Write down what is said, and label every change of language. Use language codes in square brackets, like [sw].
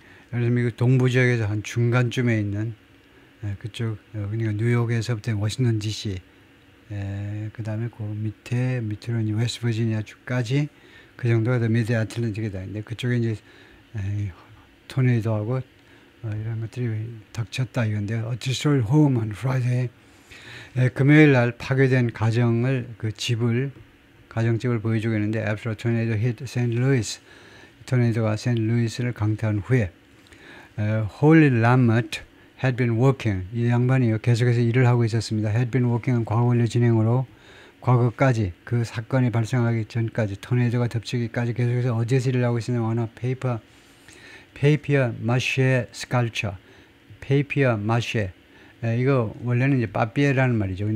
[ko] 그래서 미국 동부 지역에서 한 중간쯤에 있는 그쪽 그러니까 뉴욕에서부터 워싱턴 DC 그 다음에 그 밑으로 이제 웨스트 버지니아 주까지 그 정도가 더 미드 애틀랜틱이다. 근데 그쪽에 이제 토네이도하고 이런 것들이 닥쳤다 이건데 [en] A destroyed home on Friday. [ko] 금요일 날 파괴된 가정집을 보여주고 있는데 [en] After a tornado hit St. Louis. [ko] 토네이도가 세인트루이스를 강타한 후에 [en] Holy Lamont had been working. [ko] 이 양반이요. 계속해서 일을 하고 있었습니다. [en] had been working [ko] 은 과거 완료 진행으로 과거까지 그 사건이 발생하기 전까지 토네이도가 덮치기까지 계속해서 어디에서 일을 하고 있었냐면 페이피어 마쉐 스칼처 페이피어 마쉐 이거 원래는 이제 빠삐에라는 말이죠.